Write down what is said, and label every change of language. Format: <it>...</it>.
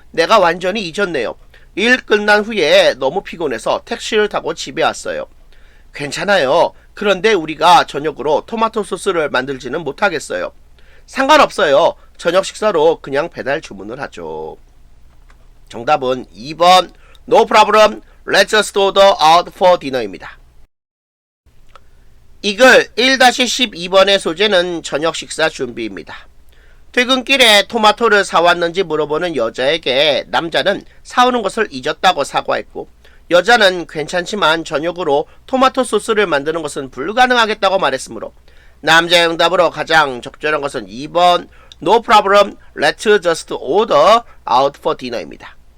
<ko>내가 완전히 잊었네요. 일 끝난 후에 너무 피곤해서 택시를 타고 집에 왔어요. 괜찮아요. 그런데 우리가 저녁으로 토마토 소스를 만들지는 못하겠어요. 상관없어요. 저녁 식사로 그냥 배달 주문을 하죠. 정답은 2번</ko> <en>No problem. Let's just order out for dinner입니다.</en> <ko>이글 1-12번의 소재는 저녁 식사 준비입니다. 퇴근길에 토마토를 사왔는지 물어보는 여자에게 남자는 사오는 것을 잊었다고 사과했고 여자는 괜찮지만 저녁으로 토마토 소스를 만드는 것은 불가능하겠다고 말했으므로 남자의 응답으로 가장 적절한 것은 2번</ko> <en>No problem, let's just order out for dinner</en> <ko>입니다.</ko>